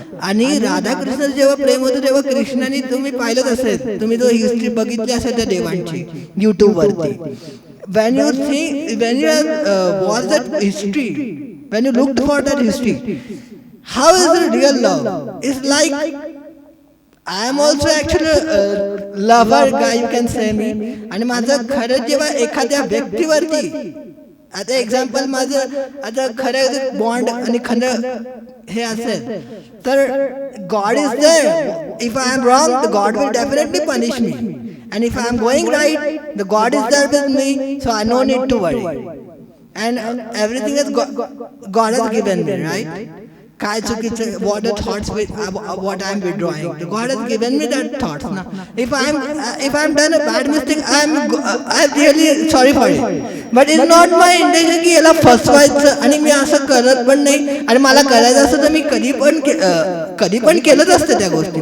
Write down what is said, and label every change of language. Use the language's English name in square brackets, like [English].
[Marathi] आणि राधा कृष्ण जेव्हा प्रेम होतं तेव्हा कृष्णाने, तुम्ही पाहिलंच असेल, तुम्ही तो हिस्ट्री बघितली असेल त्या देवांची युट्यूबवरती, [English] when you think, when you watch that history, when you looked for that history, how is the real love? It's like I am also actually a lover guy, you can say me. [Marathi] आणि माझं खरं जेव्हा एखाद्या व्यक्तीवरती, आता example माझं आता खरं बॉन्ड आणि खरं हे असेल तर [English] God is there. If I am wrong, God will definitely punish me. And if I am going right, the God is there with me, so I no need to worry. And everything is God has given me, right? [Marathi] काय चुकीचं, [English] what the thoughts with what I am withdrawing, the God has given me that thoughts. Now, if I am done a bad mistake, I am really sorry for it. But it's not my intention [Marathi] की याला फसवायचं आणि मी असं करत पण नाही. आणि मला करायचं असतं तर मी कधी पण केलंच असतं त्या गोष्टी.